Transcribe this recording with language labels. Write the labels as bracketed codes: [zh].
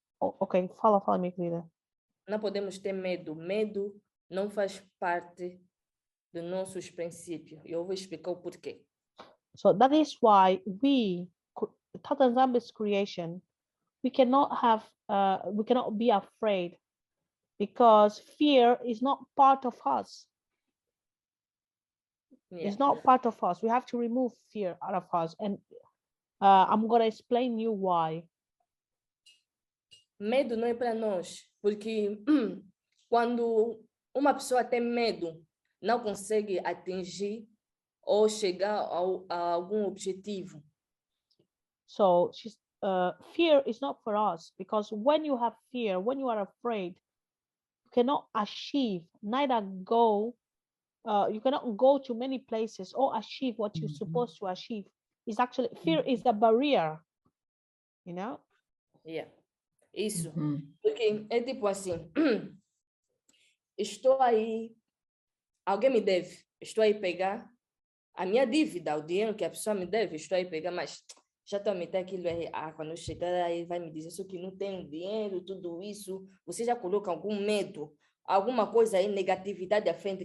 [pt] Okay, fala, minha querida. Não podemos ter medo. Medo não faz parte dos nossos princípios. Eu vou explicar o porquê. [en] So that is why Yah Nzambe's creation, we cannot be afraid, because fear is not part of us. Yeah. It's not part of us. We have to remove fear out of us. And I'm going to explain you why. [pt] Medo não é para nós, porque quando uma pessoa tem medo, não consegue atingir ou chegar a algum objetivo. [en] So fear is not for us, because when you have fear, when you are afraid, you cannot achieve, you cannot go to many places or achieve what you're supposed to achieve. It's actually, fear is a barrier, [pt] Yeah. Isso. Porque é tipo assim, estou aí, alguém me deve, estou aí pegar a minha dívida, o dinheiro que a pessoa me deve, estou aí pegar, mas já estou a meter aquilo aí, quando eu chegar aí vai me dizer isso que não tem dinheiro, tudo isso, você já coloca algum medo, alguma coisa aí, negatividade à frente.